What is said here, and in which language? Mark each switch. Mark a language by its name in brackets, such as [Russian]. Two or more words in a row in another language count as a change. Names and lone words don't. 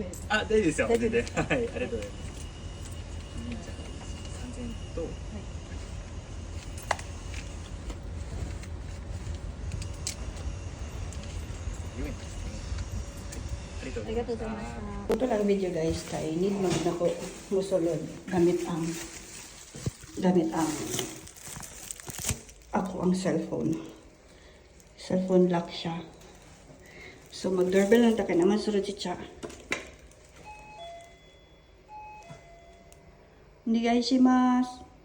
[Japanese] あ、大丈夫ですよ。大丈夫で全然。はい、ありがとうございます。じゃあ3000円と、はい。 4円ですね。はい、ありがとうありがとうございまし。ました [Cebuano] た。Ito lang video guys kay need mag nako musulod gamit ang ako ang cellphone. Cellphone lock siya. So mag-doorbell lang ta kay naman sulod si Cha. [Filipino] Hindi guys shimasu.